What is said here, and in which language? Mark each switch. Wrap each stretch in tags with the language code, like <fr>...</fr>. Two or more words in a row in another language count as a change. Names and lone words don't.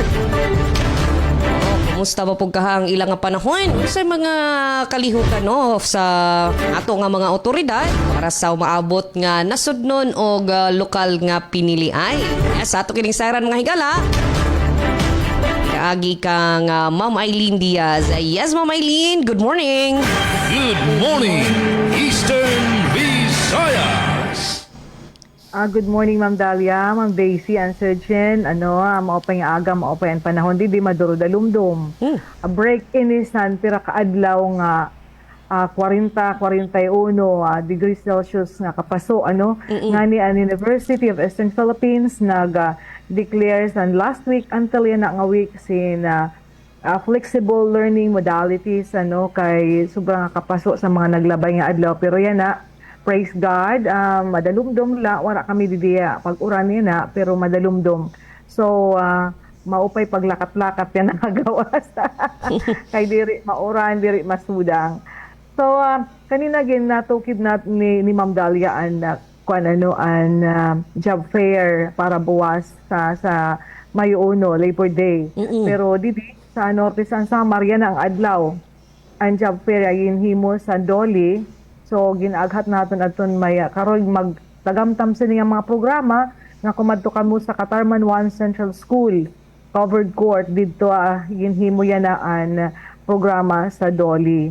<ceb>Kumusta ba pug kahang ilang nga panahon sa mga kalihukan sa ato nga mga otoridad para sa umaabot nga nasudnon og lokal nga piniliay. Sa ato kining saran mga higala. Kaagi kang Ma'am Eileen Diaz.</ceb> <en>Yes, Ma'am Eileen, good morning. Good morning, Eastern Visayas. Good morning, Ma'am Dalia, Ma'am Daisy, and Sir Jen.</en> <war>Maupay nga aga, maupay ang panahon, di maduro dalumdum. A break inisan, pira kaadlaw nga 40-41 degrees Celsius nga kapaso, nga ni ang University of Eastern Philippines nag-declare</war> <en>last week</en> <war>until yan nga week sin</war> <en>flexible learning modalities,</en> <war>kay sobrang kapaso sa mga naglabay nga adlaw. Pero yan</war> <en>praise God,</en> <war>madalumdom la, wala kami didiya pag-uran na, pero madalumdom. So, maupay paglakat-lakat yan nakagawas. Kay diri mauran, diri masudang. So, kanina natukid ni Ma'am Dalia ang job fair para buwas sa Mayo 1, Labor Day. Pero didi sa Norte San Samar yan ang adlaw. Ang job fair ay hinhimo sa Doli. So ginaghat naton aton may karon magtagamtam sa nga mga programa nga kumadto kamo sa Katarman 1 Central School covered court didto ginhimo yan ang programa sa Doli.</war>